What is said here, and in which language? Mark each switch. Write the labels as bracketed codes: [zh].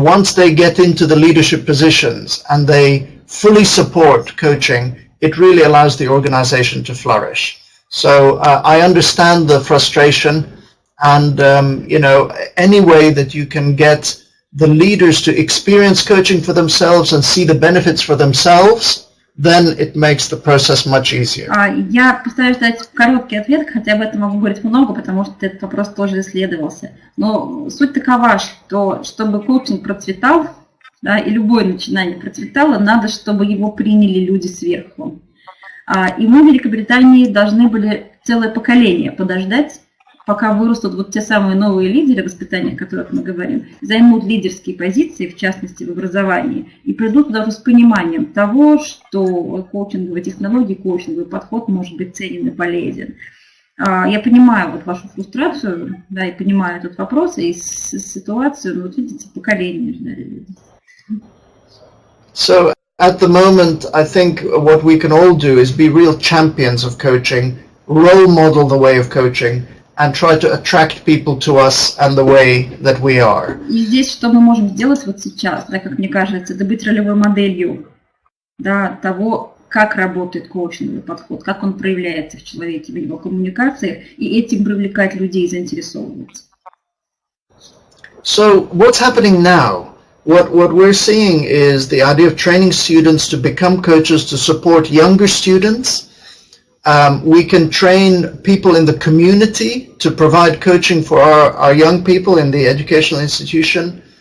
[en] Once they get into the leadership positions and they fully support coaching, it really allows the organization to flourish. So I understand the frustration, and any way that you can get the leaders to experience coaching for themselves and see the benefits for themselves, then it makes the process much easier. [ru] Я постараюсь дать короткий ответ, хотя об этом могу говорить много, потому что этот вопрос тоже исследовался. Но суть такова, что чтобы коучинг процветал, да, и любое начинание процветало, надо, чтобы его приняли люди сверху. И мы в Великобритании должны были целое поколение подождать, пока вырастут вот те самые новые лидеры воспитания, о которых мы говорим, займут лидерские позиции, в частности в образовании, и придут туда с пониманием того, что коучинговые технологии, коучинговый подход может быть ценен и полезен. Я понимаю вот вашу фрустрацию, да, и понимаю этот вопрос и ситуацию, но вот видите, поколение ждали люди. [en] So at the moment, I think what we can all do is be real champions of coaching, role model the way of coaching, and try to attract people to us and the way that we are. [ru] И здесь что мы можем сделать вот сейчас, да, как мне кажется, это быть ролевой моделью, да, того, как работает коучинговый подход, как он проявляется в человеке, в его коммуникациях, и этим привлекать людей, заинтересовывать. [en] So what's happening now? What we're seeing is the idea of training students to become coaches to support younger students. We can train people in the community to provide coaching for our young people in the educational institution.